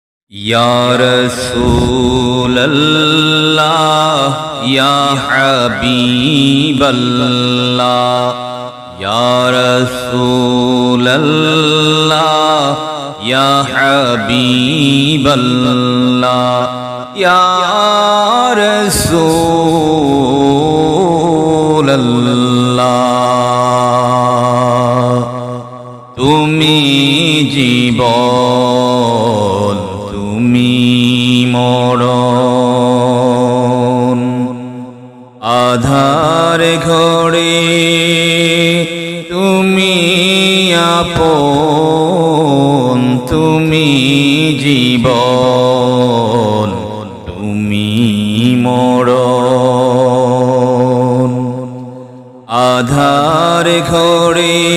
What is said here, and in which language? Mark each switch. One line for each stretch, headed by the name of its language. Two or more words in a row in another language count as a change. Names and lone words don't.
Arabic: يا رسول الله، يا حبيب الله، يا رسول الله، يا حبيب الله، يا رسول الله.
Bangla: Tumi জীবন তুমি মরণ, আধার ঘরে তুমি আপন, তুমি জীবন তুমি মরণ, আধার ঘরে